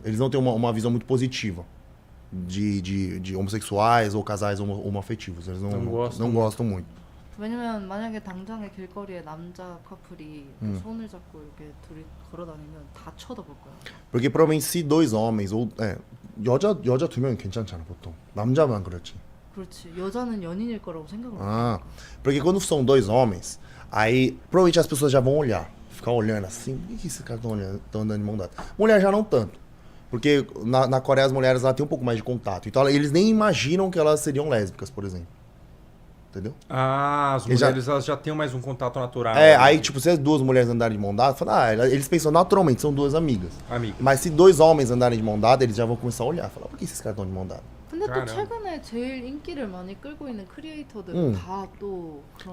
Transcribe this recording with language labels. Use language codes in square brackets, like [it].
[pt] Eles não têm uma visão muito positiva de homossexuais ou casais homoafetivos. Eles não gostam muito. [ko] 왜냐면 만약에 당장에 길거리에 남자 커플이 손을 잡고 이렇게 둘이 걸어다니면 다 쳐다볼 거야. [pt] Porque provavelmente se dois homens ou [ko] 여자 두 명은 괜찮잖아 보통. 남자만 그렇지. 그렇지. 여자는 연인일 거라고 생각을 못. [pt] Porque quando são dois homens, aí provavelmente as pessoas já vão olhar, ficar olhando assim, por que esses caras estão andando de mão dada? Mulher já não tanto. Porque na Coreia as mulheres lá têm um pouco mais de contato. Então eles nem imaginam que elas seriam lésbicas, por exemplo. Entendeu? As mulheres elas já têm mais um contato natural. Aí tipo, se as duas mulheres andarem de mão dada, eles pensam naturalmente, são duas amigas. Mas se dois homens andarem de mão dada, eles já vão começar a olhar, falar, por que esses caras estão de mão dada? [ko] 근데 또 최근에 제일 인기를 많이 끌고 있는 크리에이터들은 다 또 그런.